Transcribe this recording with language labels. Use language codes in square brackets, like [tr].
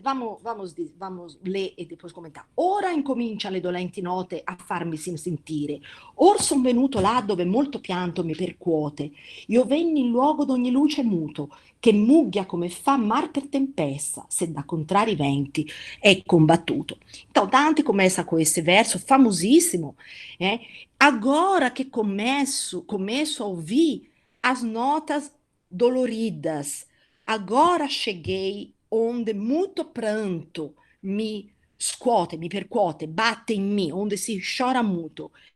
[pt] Vamos ler e depois comentar. [it] Ora incomincia le dolenti note a farmi sentire. Or son venuto là dove molto pianto mi percuote. Io venni in luogo d'ogni luce muto, che mugghia come fa mar per tempesta, se da contrari venti è combattuto. [pt] Então, Dante começa com esse verso famosíssimo, né? Agora que começo a ouvir as notas doloridas, agora cheguei onde muito pranto me scuote, me percuote, batte em mim, onde se chora muito.